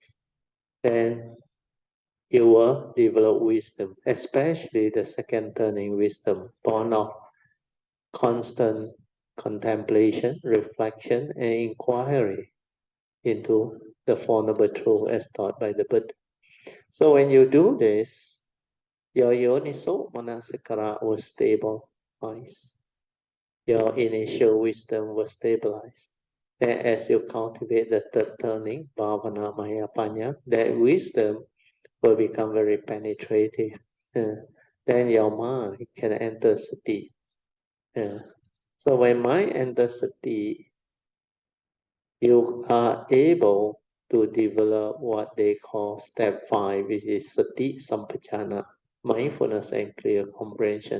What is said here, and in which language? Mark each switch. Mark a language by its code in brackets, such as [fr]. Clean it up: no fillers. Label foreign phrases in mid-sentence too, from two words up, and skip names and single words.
[en] Then you will develop wisdom, especially the second turning wisdom, born of constant contemplation, reflection, and inquiry into the Four Noble Truth as taught by the Buddha. So when you do this, your [pi] yoniso manasikara [en] will stabilize. Your initial wisdom will stabilize. Then as you cultivate the third turning, [pi] bhavana maya panya, [en] that wisdom will become very penetrative. Then your mind can enter sati. So when mind enters sati, you are able to develop what they call step 5, which is [pi] sati sampajana, [en] mindfulness and clear comprehension.